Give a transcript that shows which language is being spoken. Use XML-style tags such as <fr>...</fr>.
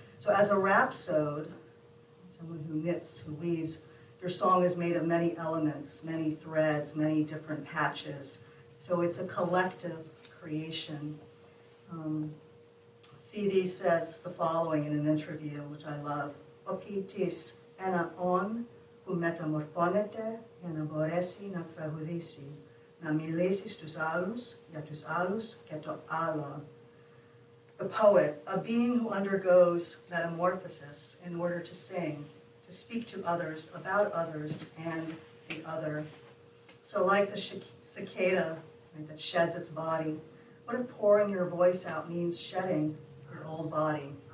<en>So as a rhapsode, someone who knits, who weaves, your song is made of many elements, many threads, many different patches. So it's a collective creation. Phoebe says the following in an interview, which I love.</en> <el>Opitis ena on, που μεταμορφώνεται για να μπορέσει να τραγουδήσει, να μιλήσει στους άλλους, για τους άλλους και το άλλο.</el> <en>The poet, a being who undergoes metamorphosis in order to sing, to speak to others, about others, and the other. So like the cicada, right, that sheds its body, what if pouring your voice out means shedding your old body.</en>